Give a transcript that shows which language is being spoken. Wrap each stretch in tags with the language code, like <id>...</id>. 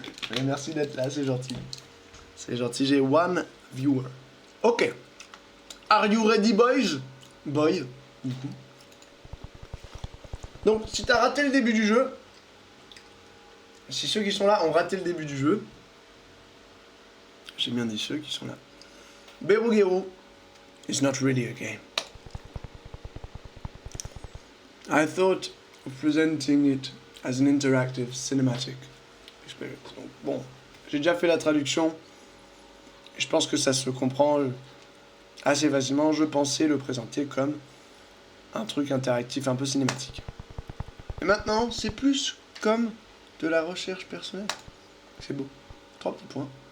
<fr>Mais merci d'être là, c'est gentil. C'est gentil, j'ai</fr> <en>one viewer.</en> <fr>Ok.</fr> <en>Are you ready, boys? Boy,</en> <fr>du coup. Donc, si t'as raté le début du jeu, si ceux qui sont là ont raté le début du jeu, j'ai bien dit ceux qui sont là.</fr> <en>Berugeru is not really a game. I thought of presenting it as an interactive cinematic experience.</en> <fr>Donc, bon, j'ai déjà fait la traduction. Je pense que ça se comprend assez facilement. Je pensais le présenter comme un truc interactif un peu cinématique. Et maintenant, c'est plus comme de la recherche personnelle. C'est beau. 3 petits points.</fr>